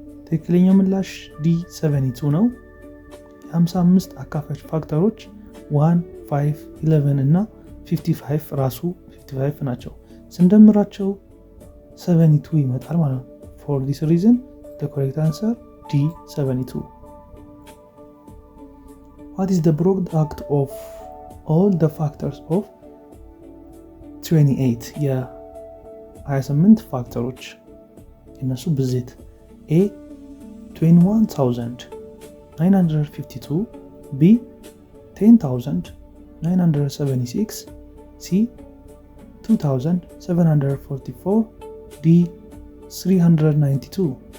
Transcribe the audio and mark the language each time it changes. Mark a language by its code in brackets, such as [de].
[am] ትክክለኛው ምላሽ ዲ 72 ነው። የ55 አካፋዮች ፋክተሮች 1፣ 5፣ 11 እና 55 ራሱ 55 ናቸው። ስንደምራቸው 72 ይመጣል ማለት ነው። [en] for this reason the correct answer D 72. what is the product of all the factors of 28? [am] የ28 ፋክተሮች የነሱ ብዜት A 21,952 B 10,976 C 2,744 D 392.